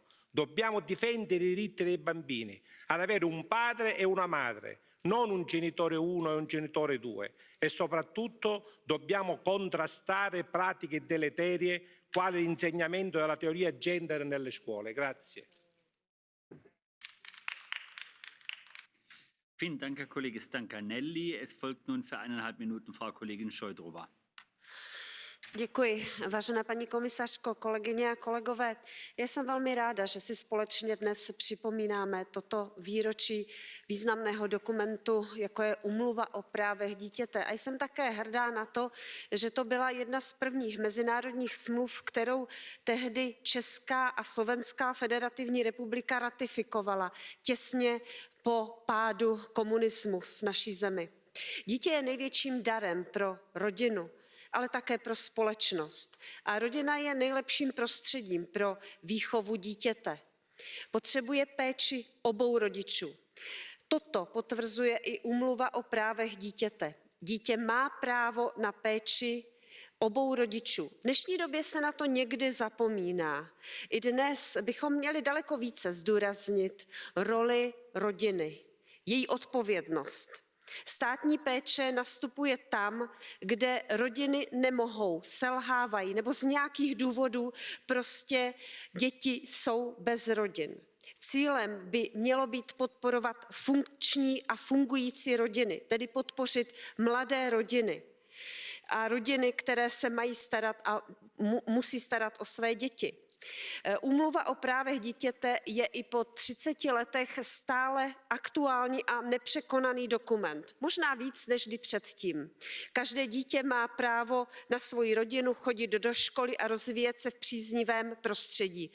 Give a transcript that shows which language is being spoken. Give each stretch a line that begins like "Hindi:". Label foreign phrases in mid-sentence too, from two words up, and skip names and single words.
Italian: Dobbiamo difendere i diritti dei bambini ad avere un padre e una madre, non un genitore 1 e un genitore 2, e soprattutto dobbiamo contrastare pratiche deleterie quale l'insegnamento della teoria gender nelle scuole. Grazie.
German: Vielen Dank, Herr Kollege Stancanelli. Es folgt nun für 1,5 Minuten Frau Kollegin Šojdrová.
Czech: Děkuji. Vážená paní komisařko, kolegyně a kolegové, já jsem velmi ráda, že si společně dnes připomínáme toto výročí významného dokumentu, jako je Úmluva o právech dítěte. A jsem také hrdá na to, že to byla jedna z prvních mezinárodních smluv, kterou tehdy Česká a Slovenská federativní republika ratifikovala těsně po pádu komunismu v naší zemi. Dítě je největším darem pro rodinu, ale také pro společnost. A rodina je nejlepším prostředím pro výchovu dítěte. Potřebuje péči obou rodičů. Toto potvrzuje i Úmluva o právech dítěte. Dítě má právo na péči obou rodičů. V dnešní době se na to někdy zapomíná. I dnes bychom měli daleko více zdůraznit roli rodiny, její odpovědnost. Státní péče nastupuje tam, kde rodiny nemohou, selhávají nebo z nějakých důvodů prostě děti jsou bez rodin. Cílem by mělo být podporovat funkční a fungující rodiny, tedy podpořit mladé rodiny a rodiny, které se mají starat a musí starat o své děti. Úmluva o právech dítěte je i po 30 letech stále aktuální a nepřekonaný dokument. Možná víc než kdy předtím. Každé dítě má právo na svoji rodinu, chodit do školy a rozvíjet se v příznivém prostředí.